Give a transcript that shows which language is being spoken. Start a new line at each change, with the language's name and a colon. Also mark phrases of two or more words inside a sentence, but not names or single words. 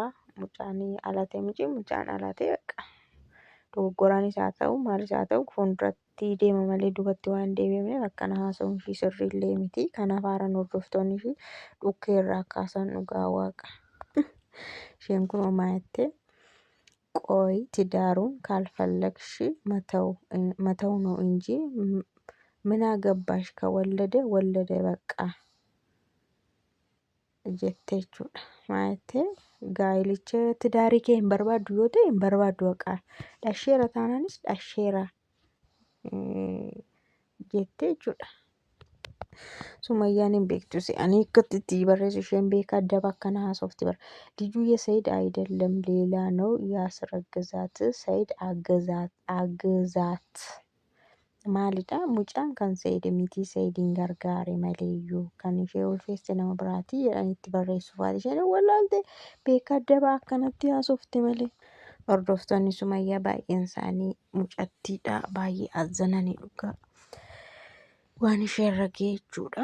Oromo: Mucaan alatee miti mucaan alatee akka dogoggoraanis haa ta'u maalis haa ta'u fuulduratti deema malee duubatti waan deebi'eef akkana haasa'uun ishii sirrii illee miti. Kanaaf haaran hordoftoonni ishii dhukkee irraa kaasan dhugaa waaqa. Isheen kun homaa jettee
Amharic: ቆይ ትዳሩን ካልፈለግሽ መተው ነው እንጂ ምን አገባሽ ከወለደ ወለደ በቃ
Oromo: jettee jechuudha. Maayettee gaa'ilicha tidaarii kee hin barbaaddu yoo ta'e hin barbaaddu baqaa dhasheera taanaanis dhasheera jettee jechuudha. Sumayyaan hin beektu ani akkatti itti barreessu isheen beeka addaba akkana haasofti bara.
Amharic: ልጁ የሰይድ አይደለም ሌላ ነው ያስረገዛት ሰይድ አገዛት
Oromo: maalidha mucaan kan Sayyid miti Sayyidin gargaare maleeyyuu kan ishee ulfeesse nama biraatii jedhanitti barreessuufaati isheen wallaalte beeka addabaa akkanatti haasofte malee. Hordoftoonni Sumayyaa baay'een isaanii mucattiidha baay'ee azzananii dhugaa waan ishee irra ga'e jechuudha.